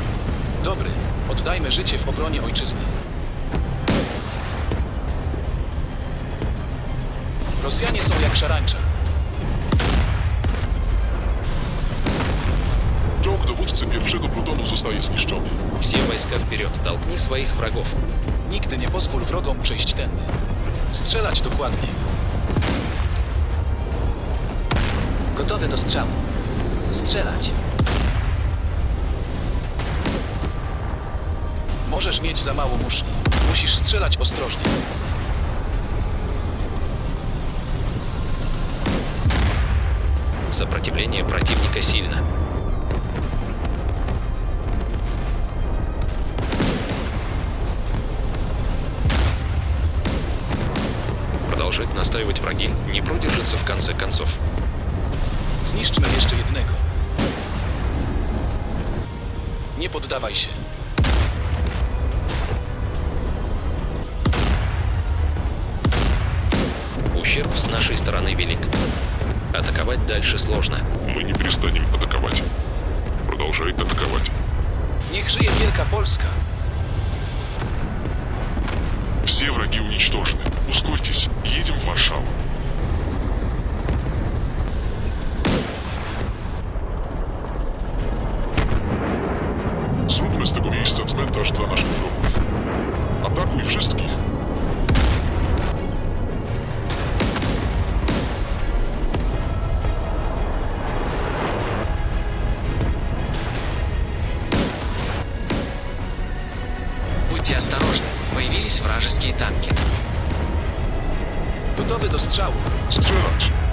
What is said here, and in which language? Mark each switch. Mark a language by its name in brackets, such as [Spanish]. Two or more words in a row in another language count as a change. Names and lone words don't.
[Polish] Dobry. Oddajmy życie w obronie ojczyzny. Rosjanie są jak szarańcza. Czołg dowódcy pierwszego plutonu zostaje zniszczony. [Russian] Все войска вперед. Толкни своих врагов. [Polish] Nigdy nie pozwól wrogom przejść tędy. Strzelać dokładnie. Gotowy do strzału. Strzelać. Możesz mieć za mało muszli. Musisz strzelać ostrożnie. [Russian] Сопротивление противника сильно. Продолжать настаивать враги не продержится в конце концов. [Polish] Zniszczmy jeszcze jednego. Nie poddawaj się. [Russian] Ущерб с нашей стороны велик. Атаковать дальше сложно. Мы не перестанем атаковать. Продолжай атаковать. [Polish] Niech żyje Wielka Polska. [Russian] Все враги уничтожены. Ускорьтесь. Едем в Варшаву. [Polish] Zróbmy z tego miejsca cmentarz dla naszych wrogów. Atakuj wszystkich. [Russian] Будьте осторожны. Появились вражеские танки. [Polish] Gotowy do strzału. Strzelać.